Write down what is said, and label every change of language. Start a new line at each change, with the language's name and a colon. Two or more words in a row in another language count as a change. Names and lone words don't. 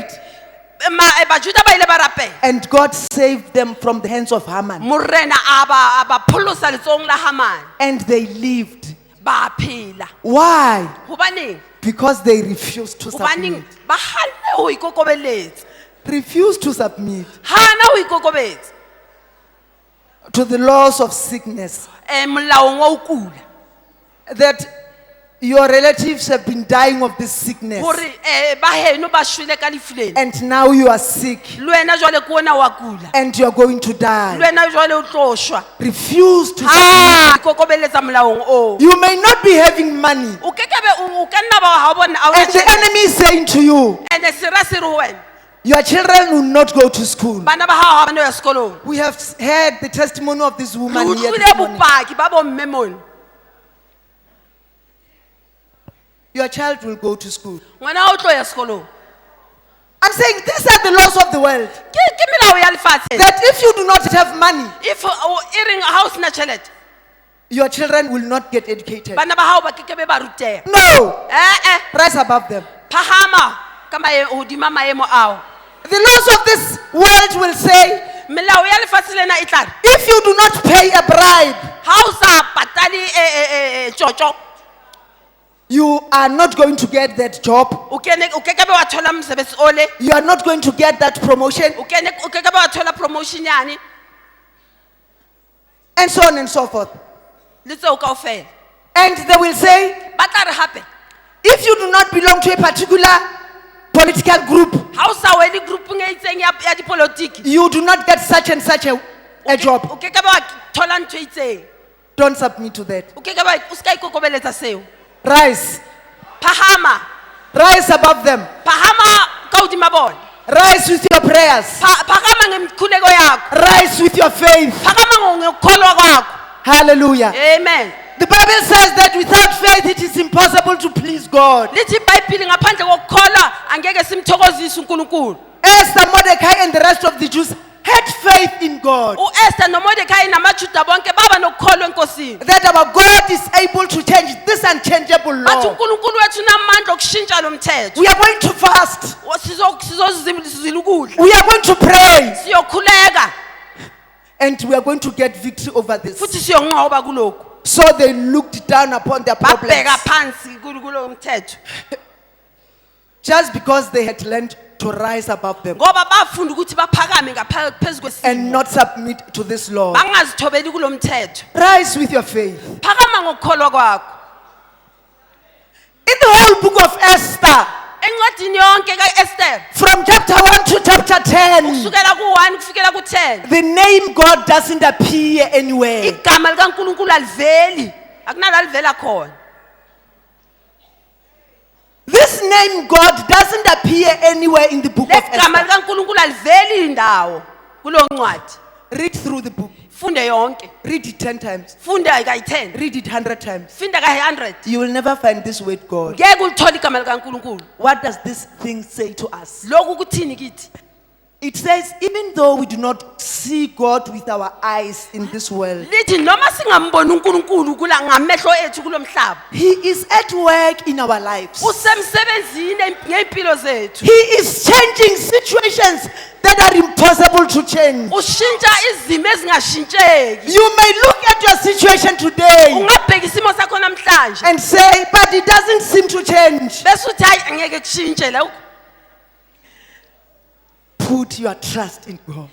Southern Sotho: Bajuda ba ile ba rapela.
English: and God saved them from the hands of Haman.
Southern Sotho: Morena a ba pholosa letsong la Hamane.
English: And they lived.
Southern Sotho: Ba phela.
English: Why?
Southern Sotho: Hobaneng?
English: Because they refused to
Southern Sotho: Hobaneng
English: submit.
Southern Sotho: ba hanne ho ikokobeletsa.
English: Refused to submit
Southern Sotho: Hana ho ikokobetsa.
English: to the laws of sickness.
Southern Sotho: Molaong wa ho kula.
English: That your relatives have been dying of this sickness.
Southern Sotho: Hore ba heno ba shwele ka lefu lena.
English: And now you are sick.
Southern Sotho: Le wena jwale ke ona wa kula.
English: And you are going to
Southern Sotho: Le
English: die.
Southern Sotho: wena jwale o tlo shwa.
English: Refuse to submit.
Southern Sotho: Ha ikokobeletsa molaong o.
English: You may not be having money.
Southern Sotho: O kekebe o ka nna ba ha bona a
English: And the enemy is saying to you,
Southern Sotho: ene sera se re ho wena.
English: your children will not go to school.
Southern Sotho: Bana ba hao ha ba no ya sekolong.
English: We have heard the testimony of this
Southern Sotho: Re
English: woman here
Southern Sotho: utlwile
English: this morning.
Southern Sotho: bopaki ba bo mme mona.
English: Your child will go to school.
Southern Sotho: Ngwana o tlo ya sekolong.
English: I'm saying these are the laws of the world.
Southern Sotho: Ke melao ya lefatshe.
English: That if you do not have money,
Southern Sotho: If e reng ha o sena tjhelete,
English: your children will not get educated.
Southern Sotho: bana ba hao ba kekebe ba ruteha.
English: No, rise above them.
Southern Sotho: Phahama ka hodima maemo ao.
English: The laws of this world will say,
Southern Sotho: Melao ya lefatshe lena e tla re,
English: if you do not pay a bribe,
Southern Sotho: ha o sa patale tjotjo,
English: you are not going to get that job.
Southern Sotho: o kekebe wa thola mosebetsi ole,
English: You are not going to get that promotion,
Southern Sotho: o kekebe wa thola promotion yane,
English: and so on and so forth.
Southern Sotho: le tseo kaofela.
English: And they will say,
Southern Sotho: Ba tla re hape,
English: if you do not belong to a particular political group,
Southern Sotho: ha o sa wele groupung e itseng ya dipolotiki,
English: you do not get such and such a job.
Southern Sotho: o kekebe wa thola ntho e itseng.
English: Don't submit to that.
Southern Sotho: O kekebe o ska ikokobeletsa seo.
English: Rise.
Southern Sotho: Phahama,
English: Rise above them.
Southern Sotho: phahama ka hodima bona.
English: Rise with your prayers.
Zulu: Phakama ngemkhuleko yakho.
English: Rise with your faith.
Zulu: Phakama ngokukholwa kwakho.
English: Hallelujah. Amen. The Bible says that without faith it is impossible to please God.
Zulu: Lithi iBhayibheli ngaphandle kokukholwa angeke simthokozise uNkulunkulu.
English: Esther, Mordecai, and the rest of the Jews had faith in God.
Zulu: uEsther noMordekai namaJuda bonke baba nokukholwa enkosini.
English: That our God is able to change this unchangeable
Zulu: Bathi
English: law.
Zulu: uNkulunkulu wethu unamandla okushintsha lo mthetho.
English: We are going to fast.
Zulu: Sizozila ukudla.
English: We are going to pray.
Zulu: Siyokhuleka
English: And we are going to get victory over this.
Zulu: futhi siyonqoba kulokho.
English: So they looked down upon their problems.
Zulu: Babheka phansi kulo mthetho.
English: Just because they had learned to rise above them
Zulu: Ngoba bafunda ukuthi baphakame phezulu
English: and
Zulu: kwesimo.
English: not submit to this law.
Zulu: Bangazithobeli kulo mthetho.
English: Rise with your faith.
Zulu: Phakama ngokukholwa kwakho.
English: In the whole book of Esther,
Zulu: Encwadini yonke kaEsther
English: from chapter 1 to chapter 10,
Zulu: kusukela ku1 kufikela ku10
English: the name God doesn't appear anywhere.
Zulu: igama likaNkulunkulu aliveli akunala livela khona.
English: This name God doesn't appear anywhere in the book of
Zulu: legama
English: Esther.
Zulu: likaNkulunkulu aliveli indawo kulo ncwadi.
English: Read through the book.
Zulu: Funde yonke.
English: Read it 10 times.
Zulu: Funde kayi-10.
English: Read it 100 times.
Zulu: Funda kayi-100.
English: You will never find this word God.
Zulu: Ngeke ulithole igama likaNkulunkulu.
English: What does this thing say to us?
Zulu: Lokhu kuthini kithi?
English: It says, even though we do not see God with our eyes in this world,
Zulu: Lithi noma singamboni uNkulunkulu kula ngamehlo ethu kulo mhlaba.
English: He is at work in our lives.
Zulu: Usemsebenzini ngeimpilo zethu.
English: He is changing situations that are impossible to change.
Zulu: Ushintsha izimo ezingashintsheki.
English: You may look at your situation today
Zulu: Ungabheka isimo sakho namhlanje
English: and say, but it doesn't seem to change.
Zulu: bese uthi hayi angeke kushintshe la.
English: Put your trust in God.